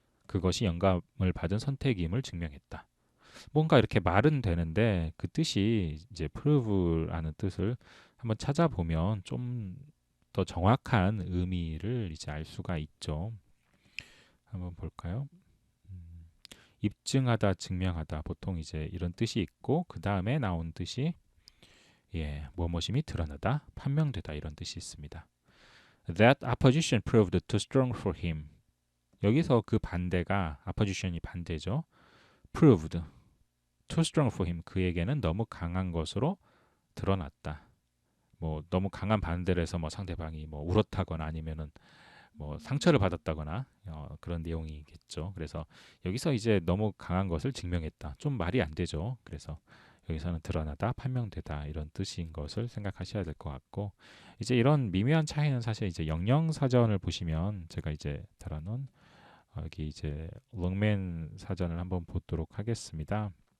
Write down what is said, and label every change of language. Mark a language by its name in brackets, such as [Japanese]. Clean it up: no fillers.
[Korean] 그것이 영감을 받은 선택임을 증명했다. 뭔가 이렇게 말은 되는데 그 뜻이 이제 prove라는 뜻을 한번 찾아보면 좀 더 정확한 의미를 이제 알 수가 있죠. 한번 볼까요? 음, 입증하다, 증명하다 보통 이제 이런 뜻이 있고 그 다음에 나온 뜻이 무엇이 드러나다, 판명되다 이런 뜻이 있습니다. [English] That opposition proved too strong for him. [Korean] 여기서 그 반대가 opposition이 반대죠. [English] proved too strong for him. [Korean] 그에게는 너무 강한 것으로 드러났다. 뭐 너무 강한 반대를 해서 뭐 상대방이 뭐 울었다거나 아니면은 뭐 상처를 받았다거나 그런 내용이겠죠. 그래서 여기서 이제 너무 강한 것을 증명했다. 좀 말이 안 되죠. 그래서 여기서는 드러나다, 판명되다 이런 뜻인 것을 생각하셔야 될 것 같고 이제 이런 미묘한 차이는 사실 이제 영영사전을 보시면 제가 이제 달아놓은 여기 이제 롱맨 사전을 한번 보도록 하겠습니다.